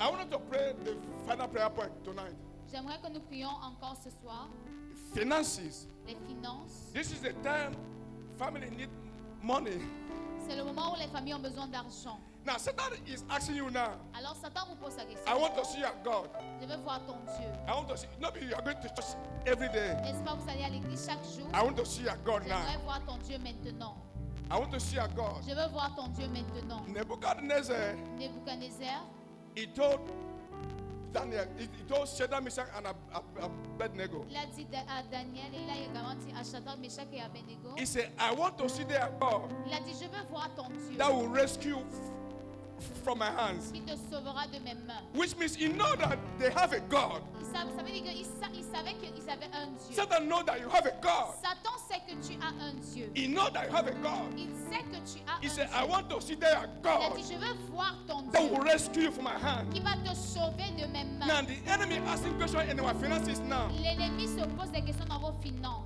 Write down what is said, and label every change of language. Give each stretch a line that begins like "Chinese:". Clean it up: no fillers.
English: I wanted to pray the final prayer point tonight.
French: J'aimerais que nous prions encore ce soir.
English: Finances.
French: Les finances.
English: This is the time family need money.
French: C'est le moment où les familles ont besoin d'argent.
English: Now Satan is asking you now.
French: Alors Satan vous pose la question.
English: I want to see your God.
French: Je veux voir ton Dieu.
English: I want to see. Maybe you are going to church every day.
French: N'est-ce pas, vous allez à l'église chaque jour.
English: I want to see your God now.
French: J'aimerais voir ton Dieu maintenant.
English: I want to see your God.
French: Je veux voir ton Dieu maintenant.
English: Nebuchadnezzar,
French: Nebuchadnezzar,
English: he told Daniel, he told Shadrach, Meshach, and Abednego.
French: il a dit à Daniel et il a également dit à Shadrach, Meshach et Abednego.
English: He said, I want to see their God
French: Il a dit, je veux voir ton Dieu
English: that will rescue from my hands.
French: qui te sauvera de mes mains.
English: Which means he know that they have a God.
French: Ça veut dire qu'il savait qu'ils avaient un Dieu.
English: Satan know that you have a God.
French: Satan sait que tu as un Dieu.
English: He know that you have a God.
French: Il sait que tu as
English: He
French: un
English: said,
French: Dieu.
English: I want to see their
French: Il a
English: God
French: dit, je veux voir ton
English: that will
French: Dieu
English: rescue you from my hand.
French: qui va te sauver de mes mains.
English: Now the enemy asking questions in our finances now.
French: L'ennemi se pose des questions dans vos finances.